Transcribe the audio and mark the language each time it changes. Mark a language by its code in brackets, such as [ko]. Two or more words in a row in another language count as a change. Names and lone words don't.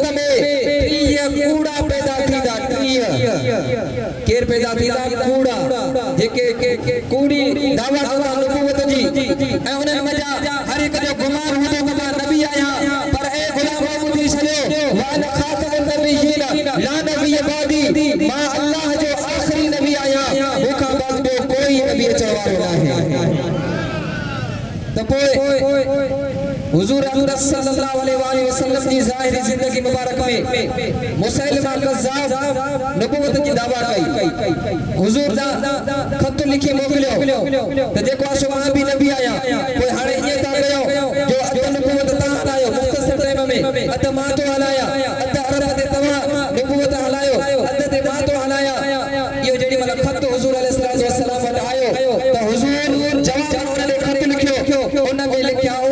[sd] में 30 कूड़ा पैदा थींदा 30 केर पैदा थींदा कूड़ा जेके कूड़ी दावा कंदा नबूवत जी ऐं उन्हनि मजा हर हिकु जो गुमान हूंदो त मां नबी आहियां पर ए गुलाम ॿुधी छॾियो [ar] وأنا خاتم النبيين لا نبي بعدي [sd] मां अल्लाह जो आखिरी नबी आहियां मूंखां बाद ॿियो कोई नबी अचण वारो नाहे त पोइ हुजूर अकरम [ar] صلى الله عليه وسلم [sd] जी ज़ाहिरी ज़िंदगी मुबारक में मुसैलिमा कज़्ज़ाब नबूवत जी दावा कई हुजूर दा खत लिखी मोकिलियो त जेको आहे मां बि नबी आहियां पोइ हाणे ईअं था कयो जो अध नबूवत तव्हां हलायो मुख़्तसर टाइम में अध मां थो हलाया अध अरब ते तव्हां नबूवत हलायो अध ते मां थो हलाया इहो जेॾी महिल खत हुजूर [ar] عليه وسلم [sd] वटि आयो त हुजूर जवाब उन्हनि खत लिखियो उन में लिखिया